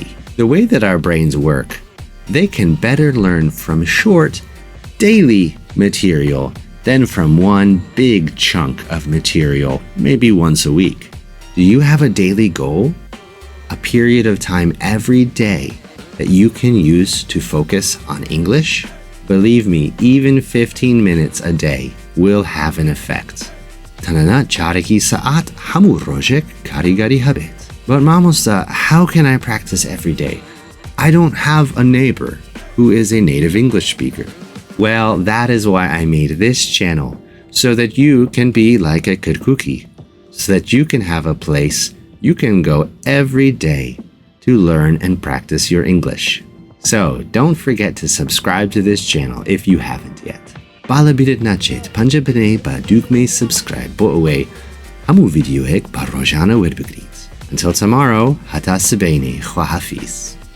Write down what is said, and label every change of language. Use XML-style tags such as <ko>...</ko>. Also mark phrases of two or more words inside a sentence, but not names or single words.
<en>The way that our brains work, they can better learn from short, daily material than from one big chunk of material, maybe once a week. Do you have a daily goal? A period of time every day that you can use to focus on English? Believe me, even 15 minutes a day will have an effect.</en> <ckb>تەنانەت چارێکی سەعات هەموو ڕۆژێک کاریگەری هەبێت.</ckb> <en>But Mamosta, how can I practice every day? I don't have a neighbor who is a native English speaker. Well, that is why I made this channel, so that you can be like a Kirkuki, so that you can have a place you can go every day to learn and practice your English. So, don't forget to subscribe to this channel if you haven't yet.</en> <ckb>بالا بیرت نچێت پەنجە بنێ بە دوگمەی subscribe بۆ ئەوەی هەموو ڤیدیۆیەک بە ڕۆژانە وەربگریت.</ckb> <en>Until tomorrow,</en> <ckb>هەتا سبەینێ خواحافیز.</ckb>